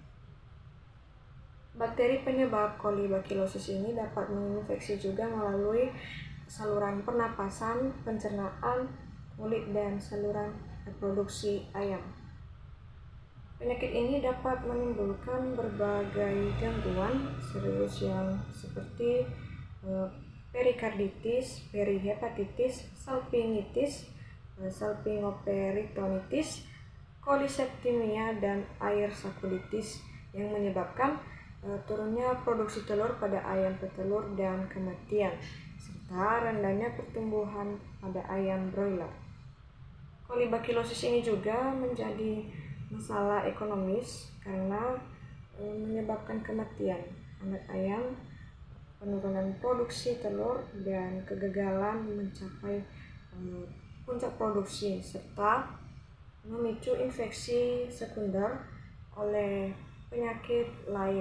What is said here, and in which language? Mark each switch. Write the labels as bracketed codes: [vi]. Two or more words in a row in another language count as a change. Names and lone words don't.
[id] Bakteri penyebab kolibakilosis ini dapat menginfeksi juga melalui saluran pernapasan, pencernaan, kulit, dan saluran reproduksi ayam. Penyakit ini dapat menimbulkan berbagai gangguan serius yang seperti perikarditis, perihepatitis, salpingitis, salpingoperitonitis, koliseptimia, dan air sakulitis yang menyebabkan turunnya produksi telur pada ayam petelur dan kematian, serta rendahnya pertumbuhan pada ayam broiler. Kolibakilosis ini juga menjadi masalah ekonomis karena menyebabkan kematian anak ayam, penurunan produksi telur, dan kegagalan mencapai puncak produksi, serta memicu infeksi sekunder oleh penyakit lain.